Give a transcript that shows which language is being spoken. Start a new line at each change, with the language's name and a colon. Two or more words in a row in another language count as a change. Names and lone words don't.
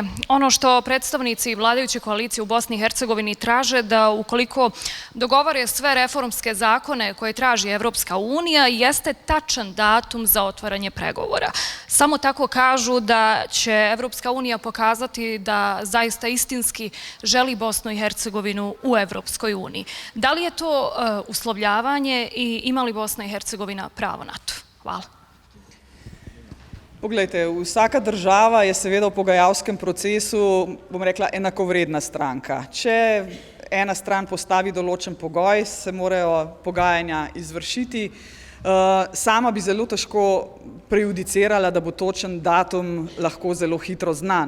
Bosnian: Ono što predstavnici vladajuće koalicije u Bosni i Hercegovini traže da ukoliko dogovore sve reformske zakone koje traži Evropska unija, jeste tačan datum za otvaranje pregovora. Samo tako kažu da će Evropska unija pokazati da zaista istinski želi Bosnu i Hercegovinu u Evropskoj uniji. Da li je to uslovljavanje i ima li Bosna i Hercegovina pravo na to? Hvala.
Slovenian: Poglejte, vsaka država je seveda v pogajalskem procesu, bom rekla, enakovredna stranka. Če ena stran postavi določen pogoj, se morajo pogajanja izvršiti. Sama bi zelo težko prejudicirala, da bo točen datum lahko zelo hitro znan.